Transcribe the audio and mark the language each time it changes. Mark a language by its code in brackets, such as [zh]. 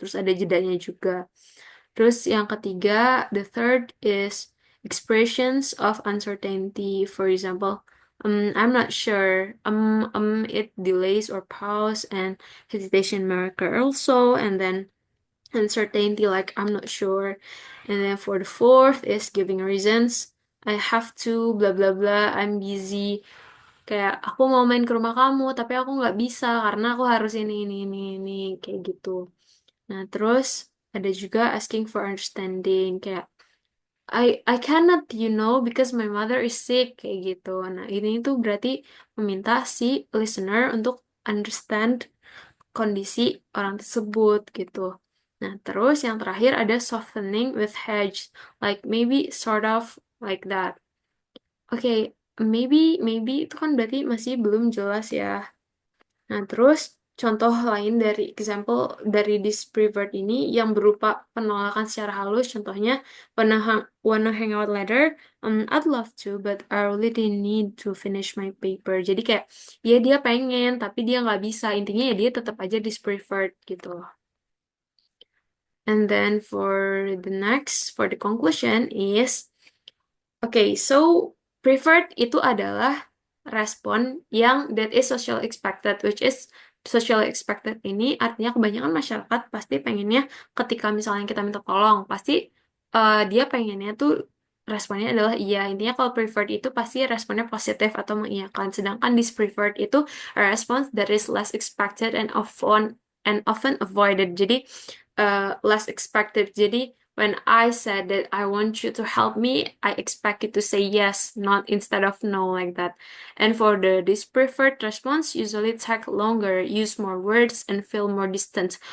[id] Terus ada jedanya juga. Terus yang ketiga, [en] the third is expressions of uncertainty. For example, I'm not sure. It delays or pause and hesitation marker also, and then uncertainty like I'm not sure. And then for the fourth is giving reasons. I have to, blah blah blah. I'm busy. [id] Kayak aku mau main ke rumah kamu, tapi aku nggak bisa karena aku harus ini, kayak gitu. Nah, terus ada juga [en] asking for understanding, kayak I cannot, because my mother is sick, kayak gitu. [id] Nah, ini tuh berarti meminta si listener untuk understand kondisi orang tersebut gitu. Nah, terus yang terakhir ada [en] softening with hedge, like maybe sort of like that. [id] Oke, maybe itu kan berarti masih belum jelas ya. Nah, terus contoh lain dari example dari this prevert ini yang berupa penolakan secara halus, contohnya [en] wanna hang out later, I'd love to, but I really need to finish my paper. [id] Jadi kayak, ya dia pengen, tapi dia nggak bisa. Intinya ya dia tetap aja this preferred gitu. [en] And then for the conclusion is, [id] okay, so preferred itu adalah respon yang [en] that is social expected, [id] which is social expected ini artinya kebanyakan masyarakat pasti pengennya ketika misalnya kita minta tolong, pasti dia pengennya tuh responnya adalah iya. Intinya kalau preferred itu pasti responnya positif atau mengiyakan. Sedangkan dispreferred itu [en] a response that is less expected and often avoided. [id] Jadi [en] less expected. Jadi when I said that I want you to help me, I expect you to say yes, not instead of no, like that. And for this preferred response, usually take longer, use more words, and feel more distant.